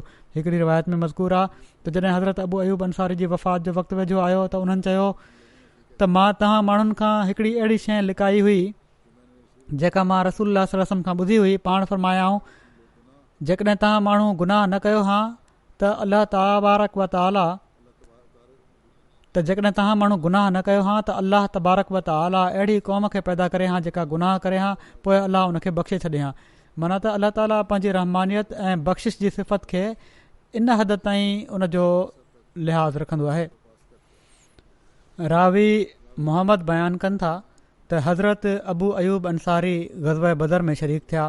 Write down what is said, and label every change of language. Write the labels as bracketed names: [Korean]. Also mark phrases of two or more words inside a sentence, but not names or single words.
[Sindhi] हिकिड़ी रिवायत में मज़कूर आहे त जॾहिं हज़रत अबू अयूब अंसारी जी वफ़ात जो वक़्तु वेझो आयो त उन्हनि चयो त मां तव्हां माण्हुनि खां हिकिड़ी अहिड़ी शइ लिकाई हुई जेका मां [Arabic] رسول الله صلى الله عليه وسلم [Sindhi] खां ॿुधी हुई। पाण फ़रमायाऊं, जेकॾहिं तव्हां माण्हू गुनाह न कयो हा त [Arabic] الله تبارك وتعالى [Sindhi] जेकॾहिं तव्हां माण्हू गुनाह न कयो हा त [Arabic] الله تبارك وتعالى [Sindhi] अहिड़ी क़ौम खे पैदा करे हा जेका गुनाह करे हा, पोइ अल्लाह उनखे बख़्शे छॾे हा। माना त अल्लाह ताला पंहिंजी रहमानियत ऐं बख़्शिश जी सिफ़त खे इन हद ताईं उनजो लिहाज़ रखंदो आहे। रावी मोहम्मद बयानु कनि था त हज़रत अबू अयूब अंसारी ग़ज़वा बदर में शरीक थिया।